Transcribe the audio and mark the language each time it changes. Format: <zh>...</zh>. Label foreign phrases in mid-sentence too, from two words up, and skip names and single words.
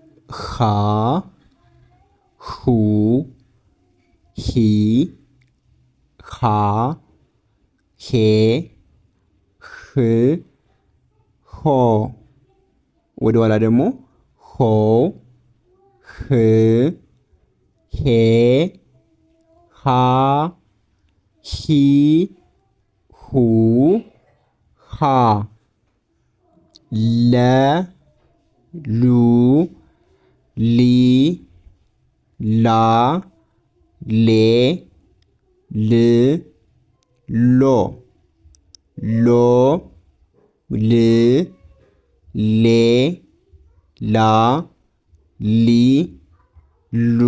<ar>خا خو</ar> <am>ሂ ሃ ሄ ህ ሆ ወደ ኋላ ደግሞ ሆ ህ ሄ ሃ ሂ ሁ ሃ ለ ሉ ሊ ላ ሌ ል ሎ ሎ ል ሌ ላ ሊ ሉ</am>